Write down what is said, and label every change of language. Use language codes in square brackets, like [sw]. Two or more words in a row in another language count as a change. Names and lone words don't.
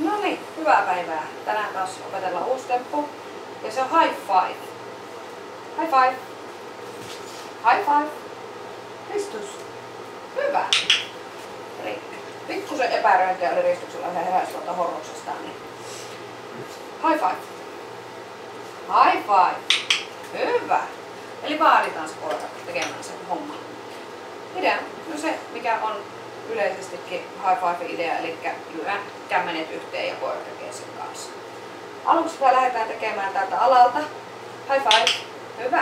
[fi] niin, hyvää päivää. Tänään taas opetellaan uusi temppu. Ja se on [en] high five. High five. High five. [fi] Ristus. Hyvä. Eli pikkusen epäröintiä oli Ristuksella, hän heräsi tuolta horroksestaan. Niin. [en] High five. High five. [fi] Hyvä. Eli vaaditaan se koira tekemään sen homma. Idea, no se mikä on yleisestikin [en] high five [fi] idea, eli lyödään kämmenet yhteen ja koira tekee sen kanssa. Aluksi lähdetään tekemään täältä alalta. [en] High five. Hyvä.